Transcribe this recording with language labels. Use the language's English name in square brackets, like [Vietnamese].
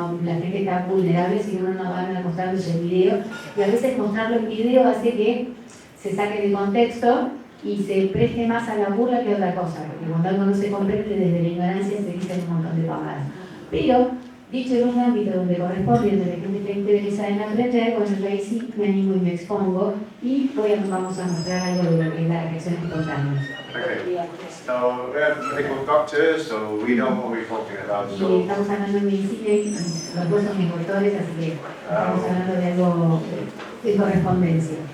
[Spanish] La gente está vulnerable si uno no va a mostrarles el video, y a veces mostrarlo en video hace que se saque de contexto y se preste más a la burla que a otra cosa, porque cuando algo no se comprende desde la ignorancia se dicen un montón de pavadas. Pero, dicho en un ámbito donde corresponde, donde la gente está interesada en aprender, bueno, yo ahí sí me animo y me expongo, y vamos a mostrar algo de lo que es la reacción espontánea. [English] Okay. So we're medical doctors, so we know what we're talking about. [Spanish] Y [English] So [Spanish] estamos hablando de medicina y los dos son mis doctores, así que estamos hablando de algo de correspondencia.